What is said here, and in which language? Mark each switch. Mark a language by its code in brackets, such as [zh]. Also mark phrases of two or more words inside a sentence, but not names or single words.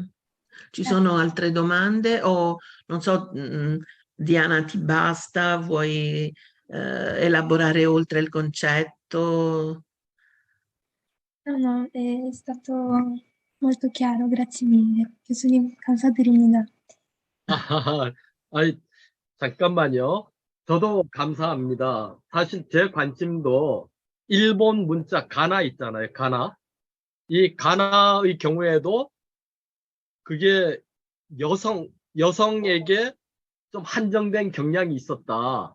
[it] Ci sono altre domande o non so, Diana, ti basta? Vuoi elaborare oltre il concetto? No, è stato molto chiaro, grazie mille. [ko] 교수님 감사드립니다. 아이, 잠깐만요. 저도 감사합니다. 사실 제 관심도 일본 문자 가나 있잖아요. 가나. 이 가나의 경우에도 그게 여성에게 좀 한정된 경향이 있었다.